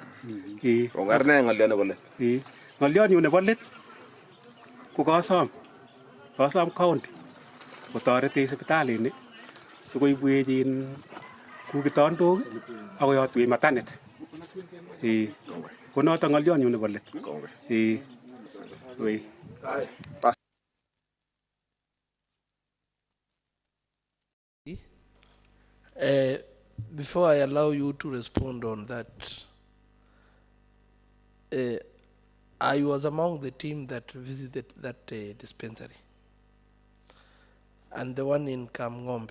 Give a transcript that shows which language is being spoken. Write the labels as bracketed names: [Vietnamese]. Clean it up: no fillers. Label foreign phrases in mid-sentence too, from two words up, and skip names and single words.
[Kalenjin] Kongar ne ng'olyo nebo let? Ng'olyot nyu nebo let ko kasom county kotoretech sipitalini sikoibwech ku kitandok ak koyotwech matanet. Ko notok ng'olyot nyu nebo let. [English] Before I allow you to respond on that, I was among the team that visited that dispensary and the one in Kamng'ombe.